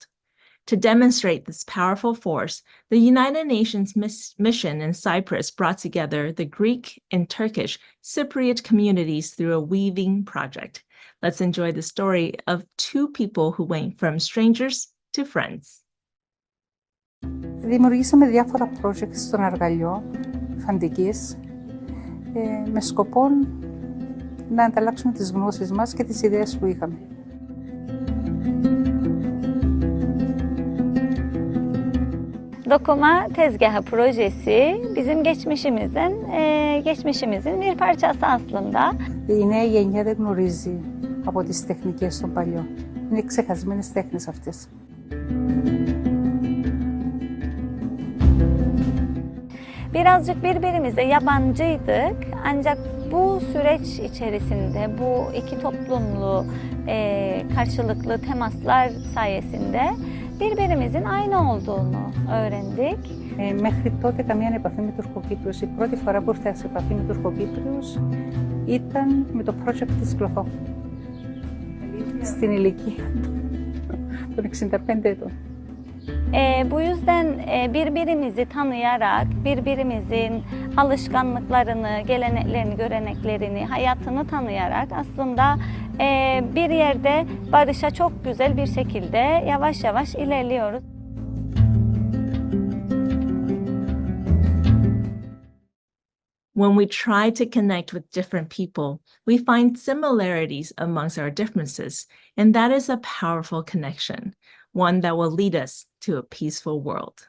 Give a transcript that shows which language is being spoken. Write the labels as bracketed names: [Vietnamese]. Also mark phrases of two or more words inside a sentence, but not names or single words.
[English] To demonstrate this powerful force, the United Nations mission in Cyprus brought together the Greek and Turkish Cypriot communities through a weaving project. Let's enjoy the story of two people who went from strangers to friends. [Greek] Δημιουργήσαμε διάφορα projects στον αργαλιό φαντικής με σκοπό να ανταλλάξουμε τις γνώσεις μας και τις ιδέες που είχαμε. [Turkish] Dokuma tezgahı projesi bizim geçmişimizin bir parçası aslında. [Greek] Η νέα γενιά δεν γνωρίζει από τις τεχνικές των παλιών. Είναι ξεχασμένες τέχνες αυτές. [Turkish] Birazcık birbirimize yabancıydık ancak bu süreç içerisinde bu iki toplumlu karşılıklı temaslar sayesinde birbirimizin aynı olduğunu öğrendik. [Greek] Μέχρι τότε καμία επαφή με Τουρκοκύπριους. Η πρώτη φορά που ήρθα σε επαφή με Τουρκοκύπριους ήταν με το project της Κλωθό. Στην ηλικία των 65 ετών. [Turkish] Bu yüzden birbirimizi tanıyarak, birbirimizin alışkanlıklarını, geleneklerini, göreneklerini, hayatını tanıyarak aslında bir yerde barışa çok güzel bir şekilde yavaş yavaş ilerliyoruz. [English] When we try to connect with different people, we find similarities amongst our differences, and that is a powerful connection, one that will lead us to a peaceful world.